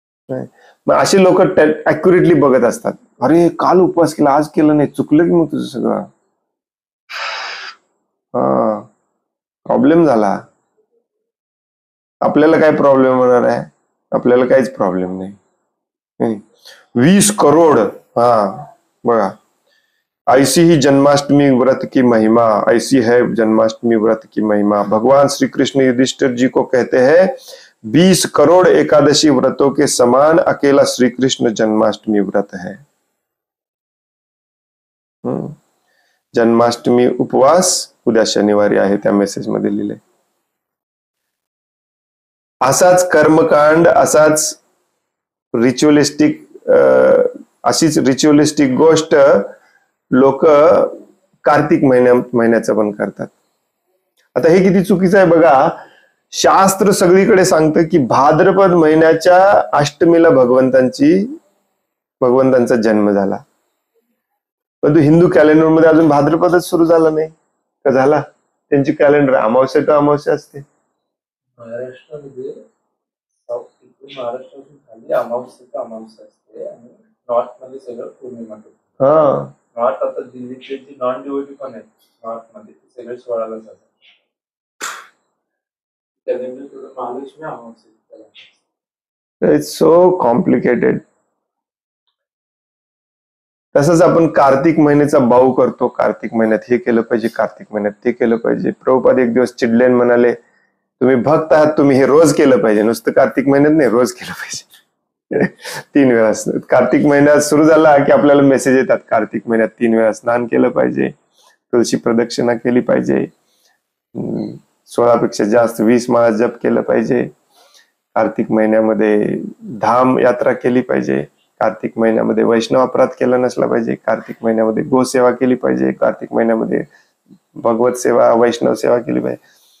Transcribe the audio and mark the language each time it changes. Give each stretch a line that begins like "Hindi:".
Marathi: मग असे लोक अॅक्युरेटली बघत असतात, अरे काल उपवास केला आज केलं नाही, चुकलं की मग तुझं सगळं. हा प्रॉब्लेम झाला. आपल्याला काय प्रॉब्लेम होणार आहे? आपल्याला काहीच प्रॉब्लेम नाही. 20 करोड, हा बघा
Hindi: ऐसी ही जन्माष्टमी व्रत की महिमा, ऐसी है जन्माष्टमी व्रत की महिमा। भगवान श्री कृष्ण युधिष्ठिर जी को कहते हैं 20 करोड़ एकादशी व्रतों के समान अकेला श्री कृष्ण जन्माष्टमी व्रत है।
Marathi: जन्माष्टमी उपवास उद्या शनिवारी आहे, त्या मेसेज मध्ये लिहिले। असाच कर्मकांड, असाच रिच्युअलिस्टिक, अशीच रिच्युअलिस्टिक गोष्ट लोक कार्तिक महिन्याचं पण करतात। आता हे किती चुकीचं आहे बघा। शास्त्र सगळीकडे सांगतं की भाद्रपद महिन्याच्या अष्टमीला भगवंतांचा जन्म झाला, परंतु हिंदू कॅलेंडर मध्ये अजून भाद्रपदच सुरू झाला नाही का? झाला? त्यांची कॅलेंडर अमावस्या टू अमावस्या असते। महाराष्ट्रामध्ये महाराष्ट्रातून खाली अमावस्या अमावस्या असते आणि नॉर्थ मध्ये सगळं पौर्णिमा करतो। नॉर्थ आता दिल्लीतले जी नॉन डिवोटी पण आहेत नॉर्थ मध्ये ते सगळे 16ला जातात। कॅलेंडर थोडं महालक्ष्मी अमावस्या।
English: It's so complicated.
Marathi: तसंच आपण कार्तिक महिन्याचा बाऊ करतो, कार्तिक महिन्यात हे केलं पाहिजे, कार्तिक महिन्यात ते केलं पाहिजे। प्रभुपाद एक दिवस चिडले आणि म्हणाले तुम्ही भक्त आहात, तुम्ही हे रोज केलं पाहिजे, नुसतं कार्तिक महिन्यात नाही, रोज केलं पाहिजे। 3 वेळा कार्तिक महिन्यात सुरू झाला की आपल्याला मेसेज येतात कार्तिक महिन्यात 3 वेळा स्नान केलं पाहिजे, तुळशी प्रदक्षिणा केली पाहिजे, 16 पेक्षा जास्त 20 माळा जप केलं पाहिजे, कार्तिक महिन्यामध्ये धाम यात्रा केली पाहिजे, कार्तिक महिन्यामध्ये वैष्णव अपराध केला नसला पाहिजे, कार्तिक महिन्यामध्ये गोसेवा केली पाहिजे, कार्तिक महिन्यामध्ये भगवत सेवा वैष्णव सेवा केली पाहिजे।